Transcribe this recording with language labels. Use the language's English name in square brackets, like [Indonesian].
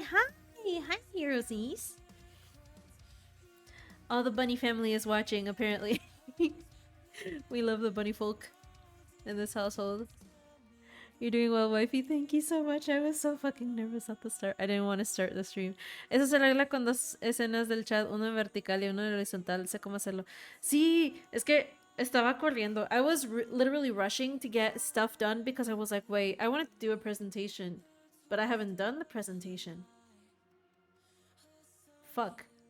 [English] Hi, Rosies. All the bunny family is watching, apparently. We love the bunny folk in this household. You're doing well, wifey. Thank you so much. I was so fucking nervous at the start. I didn't want to start the stream. [Spanish] Eso se arregla con dos escenas del chat, uno en vertical y uno en horizontal. Sé cómo hacerlo. Sí, es que estaba corriendo. [English] I was literally rushing to get stuff done because I was like, wait, I wanted to do a presentation, but I haven't done the presentation. Fuck.